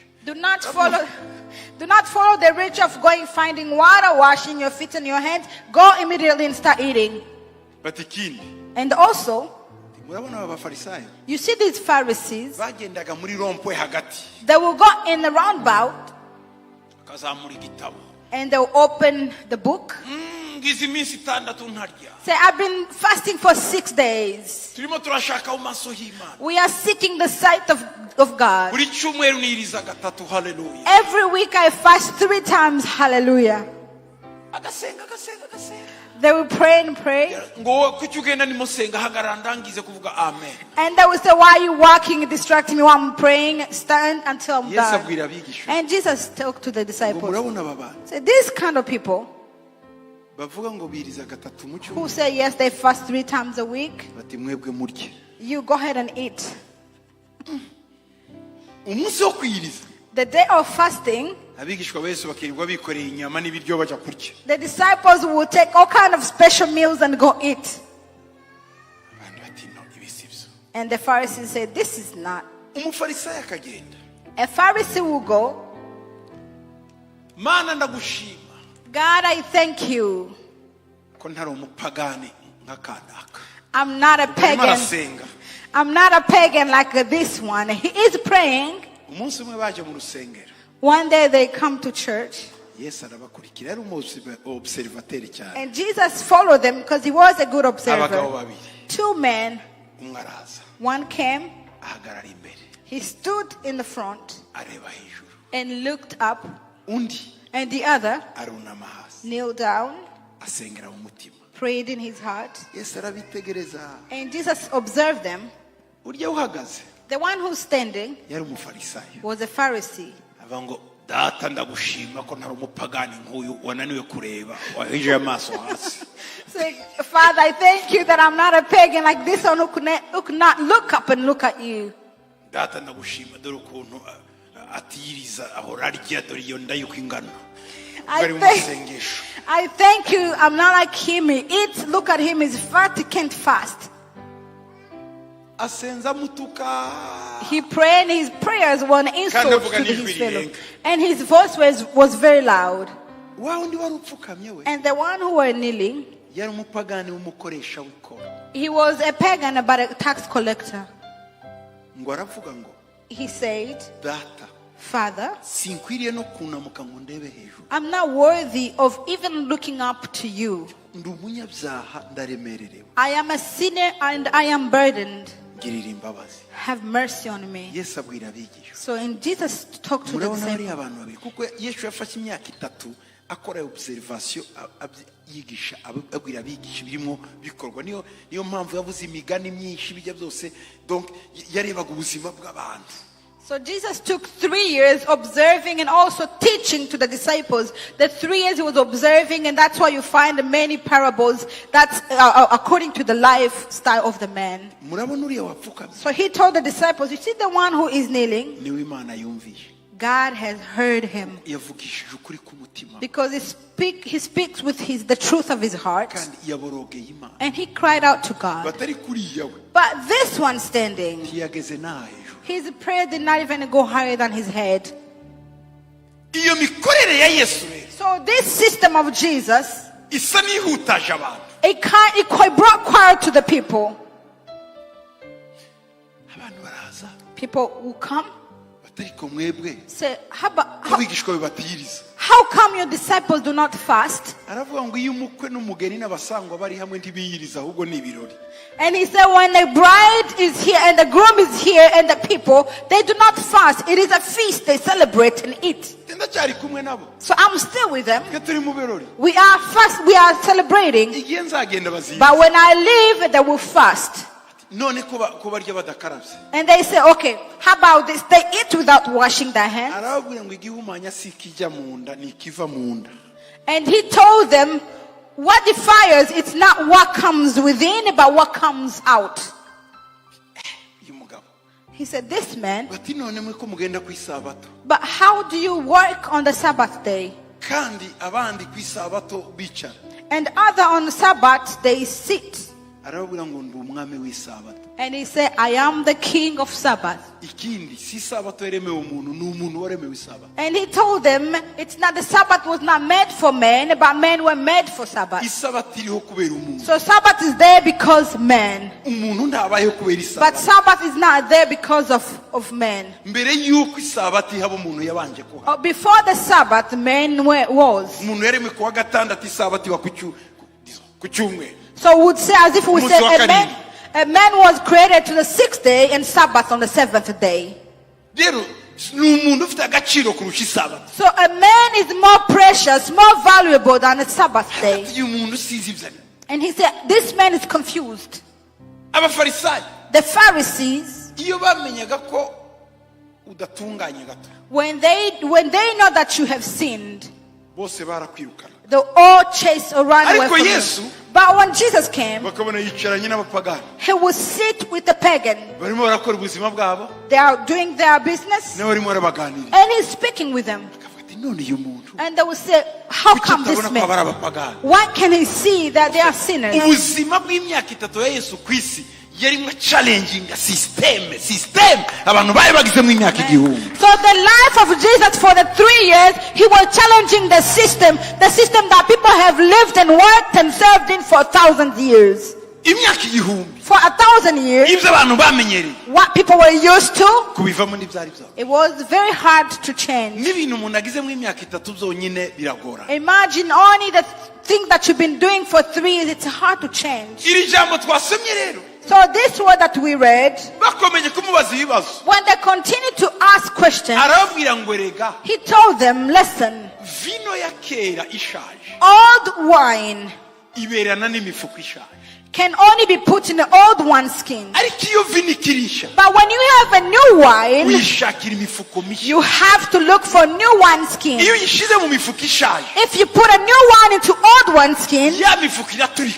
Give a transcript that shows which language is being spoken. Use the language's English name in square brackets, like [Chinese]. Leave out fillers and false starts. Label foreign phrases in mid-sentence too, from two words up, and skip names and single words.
[English] do not follow the ritual of going finding water, washing your feet and your hands. Go immediately and start eating. [Kinyarwanda] Bati ikindi [English] And also, [Kinyarwanda] murabona aba bafarisayo [English] you see these Pharisees, [Kinyarwanda] bagendaga muri rompwe hagati [English] they will go in the roundabout [Kinyarwanda] bakazamura igitabo [English] and they'll open the book. [Kinyarwanda] ngize iminsi itandatu ntarya [English] Say, I've been fasting for 6 days. [Kinyarwanda] turimo turashaka mu maso y'Imana [English] We are seeking the sight of God. [Kinyarwanda] buri cyumweru niriza gatatu haleluya [English] Every week I fast 3 times. Hallelujah. [Kinyarwanda] agasenga [English] They will pray and pray. [Kinyarwanda] ngo kuki ugenda nimusenga hagarara ndangize kuvuga amen. [English] And they will say, why are you walking and distracting me while I'm praying? Stand until I'm Yesu done. [Kinyarwanda] abwira abigishwa [English] And Jesus talked to the [Kinyarwanda] ngo [English] disciples. [Kinyarwanda] murabona aba bantu [English] Say, these kind of people [Kinyarwanda] bavuga ngo biriza gatatu mu [English] who [Kinyarwanda] cyumweru [English] say, yes, they fast 3 times a week, [Kinyarwanda] bati mwebwe murye [English] you go ahead and eat. [Kinyarwanda] umunsi wo kwiyiriza [English] The day of fasting, [Kinyarwanda] abigishwa bese bakirirwa bikoreye inyama n'ibiryo bajya kurya. [English] the disciples will take all kind of special meals and go eat. [Kinyarwanda] Abantu bati no ibi si byo. [English] And the Pharisees said, this is not. [Kinyarwanda] Umufarisayo akagenda [English] A Pharisee will go, [Kinyarwanda] mana ndagushima [English] God, I thank you. [Kinyarwanda] ko ntari umupagani nk'akanaka [English] I'm not a [Kinyarwanda] arimo [English] pagan. [Kinyarwanda] arasenga. [English] I'm not a pagan like this one. He is praying. [Kinyarwanda] Umunsi umwe baje mu rusengero [English] One day they come to church. [Kinyarwanda] Yesu arabakurikira yari umuobservateri cyane. [English] And Jesus followed them because he was a good [Kinyarwanda] Abagabo [English] observer. [Kinyarwanda] babiri [English] 2 men, [Kinyarwanda] umwe araza [English] one came, [Kinyarwanda] ahagarara imbere [English] he stood in the front [Kinyarwanda] areba hejuru [English] and looked up, [Kinyarwanda] undi [English] and the other [Kinyarwanda] arunama hasi [English] kneeled down, [Kinyarwanda] asengera mu mutima. [English] prayed in his heart. [Kinyarwanda] Yesu arabitegereza [English] And Jesus observed them. [Kinyarwanda] urya uhagaze [English] The one who's standing [Kinyarwanda] yari umufarisayo [English] was a Pharisee. [Kinyarwanda] avuga ngo data ndagushima ko ntari umupagani nk'uyu wananiwe kureba wahije amaso hasi. [English] So, Father, I thank you that I'm not a pagan like this one who could not look up and look at you. [Kinyarwanda] Data ndagushima dore ukuntu atiyiriza ahora arya dore iyo nda yuko ingana. Bari mu masengesho. [English] I thank you. I'm not like him. He eats. Look at him. He's fat. He can't fast. [Kinyarwanda] asenza mutuka. [English] He prayed, and his prayers were an insult [Kinyarwanda] avuga [English] to [Kinyarwanda] n'ijwi [English] his fellow. [Kinyarwanda] rirenga. [English] And his voice was very loud. [Kinyarwanda] Wa undi wari upfukamye we [English] And the one who were kneeling, [Kinyarwanda] yari umupagani w'umukoresha w'ikoro. [English] he was a pagan but a tax collector. [Kinyarwanda] Ngo aravuga ngo [English] He said, [Kinyarwanda] data [English] Father, [Kinyarwanda] sinkwiriye no kunamuka ngo ndebe hejuru. [English] I'm not worthy of even looking up to you. [Kinyarwanda] Ndi umunyabyaha ndaremererewe. [English] I am a sinner and I am burdened. [Kinyarwanda] Ngirira imbabazi. [English] Have mercy on me. [Kinyarwanda] Yesu abwira abigisha. [English] So in Jesus talked to the [Kinyarwanda] Murabona hari [English] disciples. [Kinyarwanda] abantu babiri kuko Yesu yafashe imyaka 3 akora observation yigisha abwira abigisha birimo bikorwa niyo mpamvu yavuze imigani myinshi bijya byose donc yarebaga ubuzima bw'abantu. [English] So Jesus took 3 years observing and also teaching to the disciples. The 3 years he was observing, and that's why you find many parables that's according to the lifestyle of the man. [Kinyarwanda] Murabona uriya wapfukamye. [English] So he told the disciples, you see the one who is kneeling, [Kinyarwanda] Niwe Imana yumvishe. [English] God has heard him. [Kinyarwanda] Yavugishije ukuri k'umutima. [English] Because he speaks with the truth of his heart. [Kinyarwanda] Kandi yaborogeye Imana. [English] And he cried out to God. [Kinyarwanda] Batari kuriya we. [English] But this one standing, [Kinyarwanda] Ntiyageze nahe. [English] his prayer did not even go higher than his head. [Kinyarwanda] Iyo mikorere ya Yesu rero. [English] So this system of Jesus, [Kinyarwanda] Isa nihutaje abantu. [English] it brought quiet to the people. [Kinyarwanda] Abantu baraza. [English] People will come, [Kinyarwanda] Batari ko mwebwe. [English] say, [Kinyarwanda] Abigishwa bibatiyiriza. [English] how come your disciples do not fast? [Kinyarwanda] Aravuga ngo iyo umukwe n'umugeni n'abasangwa bari hamwe ntibiyiriza ahubwo ni ibirori. [English] And he said, when the bride is here and the groom is here and the people, they do not fast. It is a feast. They celebrate and eat. [Kinyarwanda] Ndacyari kumwe nabo. [English] So I'm still with them. [Kinyarwanda] Twe turi mu birori. [English] We are celebrating. [Kinyarwanda] Igihe nzagenda baziye. [English] But when I leave, they will fast. [Kinyarwanda] None ko barya badakarabye. [English] And they say, okay, how about this? They eat without washing their hands. [Kinyarwanda] Arababwira ngo igihumanya si kijya mu nda ni kiva mu nda. [English] And he told them, what defiles, it's not what comes within, but what comes out. He said, this man, [Kinyarwanda] Bati none mwe ko mugenda ku isabato. [English] but how do you work on the Sabbath day? [Kinyarwanda] Kandi abandi ku isabato bicara. [English] And other on the Sabbath, they sit. [Kinyarwanda] Arababwira ngo ndi umwami w'isabato. [English] And he said, I am the king of Sabbath. [Kinyarwanda] Ikindi si isabato yaremewe umuntu ni umuntu waremewe isabato. [English] And he told them, it's not the Sabbath was not made for men, but men were made for Sabbath. [Kinyarwanda] Isabato iriho kubera umuntu. [English] So Sabbath is there because men. [Kinyarwanda] Umuntu ntabayeho kubera [English] But [Kinyarwanda] isabato. [English] Sabbath is not there because of men. [Kinyarwanda] Mbere yuko isabato ihaba umuntu yabanje kuha. [English] Before the Sabbath, men was. [Kinyarwanda] Umuntu yaremewe kuwa gatandatu isabato iba ku cyumweru. [English] So we would say, as if we said, a man was created to the 6th day and Sabbath on the 7th day. [Kinyarwanda] Rero ni umuntu ufite agaciro kurusha isabato. [English] So a man is more precious, more valuable than a Sabbath day. [Kinyarwanda] Uyu muntu usize ibyo. [English] And he said, this man is confused. [Kinyarwanda] Abafarisayo [English] The Pharisees, [Kinyarwanda] iyo bamenyaga ko udatunganye gato [English] when they know that you have sinned, [Kinyarwanda] bose barakwirukana. [English] they all chase or run away [Kinyarwanda] Ariko [English] from Yesu, you. But when Jesus came, [Kinyarwanda] bakabona yicaranye n'abapagani [English] he would sit with the pagan. [Kinyarwanda] barimo barakora ubuzima bwabo [English] They are doing their business, [Kinyarwanda] nawe barimo barabaganira. [English] and he's speaking with them. [Kinyarwanda] Akavuga ati none uyu muntu [English] And they will say, how [Kinyarwanda] kuki [English] come this [Kinyarwanda] utabona ko [English] man? [Kinyarwanda] abari abapagani? [English] Why can he see that they are sinners? [Kinyarwanda] Ubuzima bw'imyaka 3 ya Yesu ku isi yarimo [English] challenging system [Kinyarwanda] abantu bari bagize mu myaka igihumbi. [English] So the life of Jesus for the 3 years, he was challenging the system that people have lived and worked and served in for 1,000 years. [Kinyarwanda] Imyaka igihumbi. [English] For 1,000 years, [Kinyarwanda] Ibyo abantu bamenyereye [English] what people were used to, [Kinyarwanda] kubivamo n'ibyari byabo. [English] it was very hard to change. [Kinyarwanda] N'ibintu umuntu agize mu myaka 3 byonyine biragora. [English] Imagine only the thing that you've been doing for 3 years, it's hard to change. [Kinyarwanda] Iri jambo twasomye rero [English] So this word that we read, [Kinyarwanda] bakomeje kumubaza ibibazo. [English] when they continued to ask questions, [Kinyarwanda] Arababwira ngo erega [English] he told them, listen, [Kinyarwanda] vino ya kera ishaje [English] old wine [Kinyarwanda] iberana n'imifuko ishaje. [English] can only be put in the old wineskin. [Kinyarwanda] Ariko iyo vino ikirisha [English] But when you have a new wine, [Kinyarwanda] uyishakira imifuko mishya. [English] you have to look for new wineskin. [Kinyarwanda] Iyo uyishize mu mifuko ishaje [English] If you put a new wine into old wineskin, [Kinyarwanda] ya mifuko iraturika.